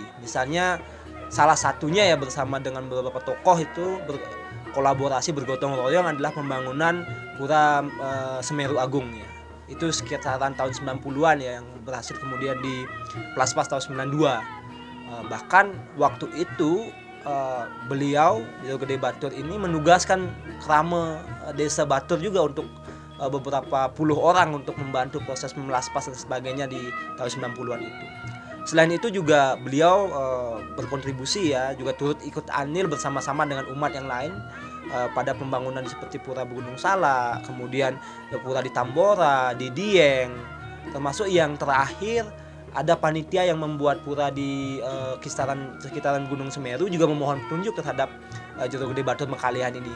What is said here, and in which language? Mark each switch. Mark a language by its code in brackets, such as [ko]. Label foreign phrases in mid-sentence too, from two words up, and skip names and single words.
[id] Misalnya salah satunya ya bersama dengan beberapa tokoh itu berkolaborasi bergotong royong adalah pembangunan Pura Semeru Agung ya. Itu sekitaran tahun 90-an ya, yang berhasil kemudian di Plaspas tahun 92. Bahkan waktu itu beliau Jero Gede Batur ini menugaskan krama desa Batur juga untuk beberapa puluh orang untuk membantu proses memelaspas dan sebagainya di tahun 90-an itu. Selain itu juga beliau berkontribusi ya, juga turut ikut andil bersama-sama dengan umat yang lain pada pembangunan seperti Pura Gunung Salak, kemudian Pura di Tambora, di Dieng, termasuk yang terakhir ada panitia yang membuat pura di sekitaran Gunung Semeru juga memohon petunjuk terhadap Jero Gede Batur Mekalihan ini.